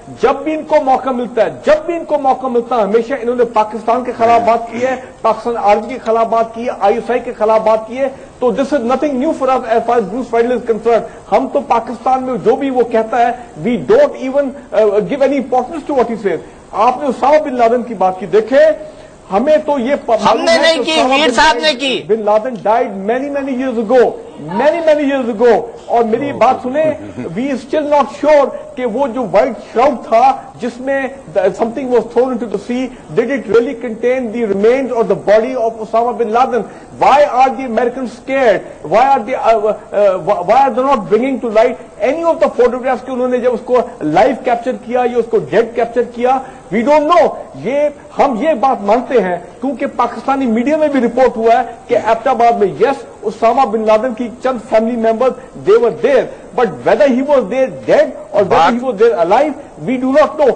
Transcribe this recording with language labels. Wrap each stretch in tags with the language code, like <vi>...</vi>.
<ur>جب بھی ان کو موقع ملتا ہے ہمیشہ انہوں نے پاکستان کے خلاف بات کی ہے، پاکستان آرمی کے خلاف بات کی ہے، آئی ایس آئی کے خلاف بات کی ہے۔ تو</ur> <en>This is nothing new for us as far as Bruce Riedel is concerned.</en> <ur>ہم تو پاکستان میں جو بھی وہ کہتا ہے</ur> <en>We don't even give any importance to what he says.</en> <ur>آپ نے اسامہ بن لادن کی بات کی، دیکھے ہمیں تو یہ ہم نے نہیں کی، میر صاحب نے کی۔</ur> <en>bin Laden died many years ago،</en> <ur>اور میری بات سنیں،</ur> <en>we still not sure</en> <ur>کہ وہ جو</ur> <en>white shroud</en> <ur>تھا جس میں</ur> <en>something was thrown into the sea, did it really contain the remains or the body of Osama bin Laden? Why are the Americans scared? Why are they not bringing to light any of the photographs</en> <ur>کہ انہوں نے جب اس کو live capture کیا یا اس کو dead capture کیا؟</ur> <en>We don't know.</en> <ur>ہم یہ بات مانتے ہیں کیونکہ پاکستانی میڈیا میں بھی رپورٹ ہوا ہے کہ ایبٹ آباد میں یس اسامہ بن لادن کی چند family member</ur> <en>They were there, but whether he was there dead or whether he was there alive we do not know.</en>